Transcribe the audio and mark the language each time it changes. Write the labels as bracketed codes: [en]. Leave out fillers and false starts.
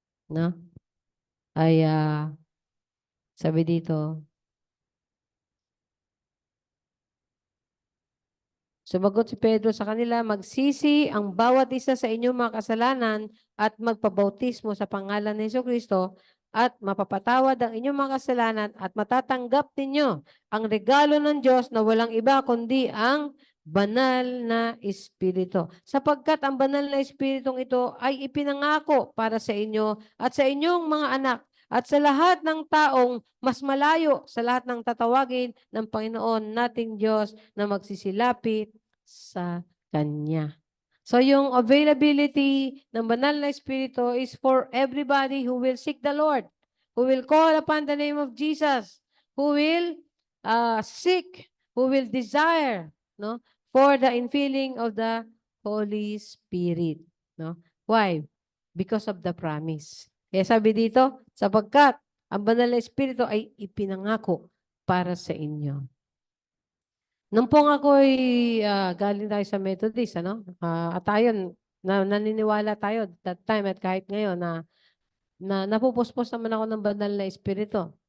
[tl] No? Ay, sabi dito, sumagot si Pedro sa kanila, magsisi ang bawat isa sa inyong mga kasalanan at magpabautismo sa pangalan ni Jesucristo at mapapatawad ang inyong mga kasalanan at matatanggap ninyo ang regalo ng Diyos na walang iba kundi ang banal na Espiritu. Sapagkat ang banal na Espiritong ito ay ipinangako para sa inyo at sa inyong mga anak at sa lahat ng taong mas malayo sa lahat ng tatawagin ng Panginoon nating Diyos na magsisilapit sa Kanya. [en] So [tl] yung [en] availability [tl] ng banal na Espiritu [en] is for everybody who will seek the Lord, who will call upon the name of Jesus, who will seek, who will desire, no, for the infilling of the Holy Spirit. No? Why? Because of the promise. [tl] Kaya sabi dito, sapagkat ang banal na Espiritu ay ipinangako para sa inyo. Nung pong ako'y galing tayo sa Methodist, ano? At tayo, naniniwala tayo [en] that time [tl] at kahit ngayon na napupuspos naman ako ng banal na Espiritu.